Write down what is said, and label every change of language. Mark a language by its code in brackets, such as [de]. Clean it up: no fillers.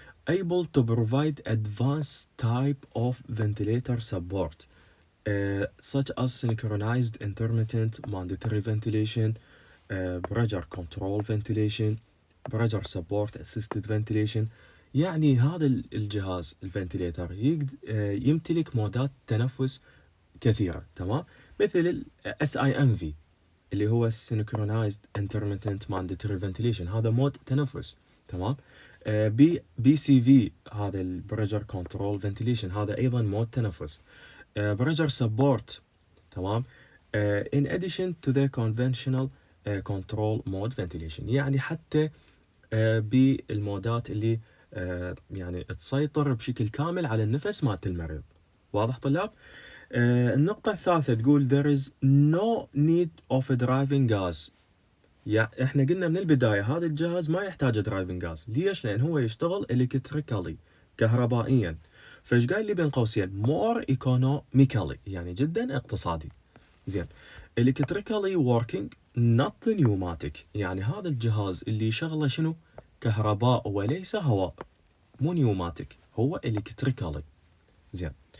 [en] able to provide advanced type of ventilator support such as synchronized intermittent mandatory ventilation, pressure control ventilation, pressure support assisted ventilation. [ar] يعني هذا الجهاز الفنتيليتر يمتلك مودات تنفس كثيرة. تمام. مثل ال SIMV اللي هو [en] Synchronized Intermittent Mandatory Ventilation، [ar] هذا مود تنفس. تمام. BCV هذا ال [en] Pressure Control Ventilation، [ar] هذا أيضا مود تنفس. [en] Pressure Support. [ar] تمام. [en] In addition to the conventional control mode ventilation، [ar] يعني حتى بالمودات اللي يعني تسيطر بشكل كامل على النفس مالت المريض. واضح طلاب؟ النقطة الثالثة تقول [en] there is no need of a driving gas [ar] يعني احنا قلنا من البداية هذا الجهاز ما يحتاج درايفنج جاز. ليش؟ لأن هو يشتغل الكتريكالي، كهربائيا. فايش قايل لي بين قوسين؟ [en] more economically، [ar] يعني جدا اقتصادي. زين. [en] electrically working not pneumatic، [ar] يعني هذا الجهاز اللي يشغله شنو؟ كهرباء وليس هواء، مو نيوماتيك، هو electrically. زين.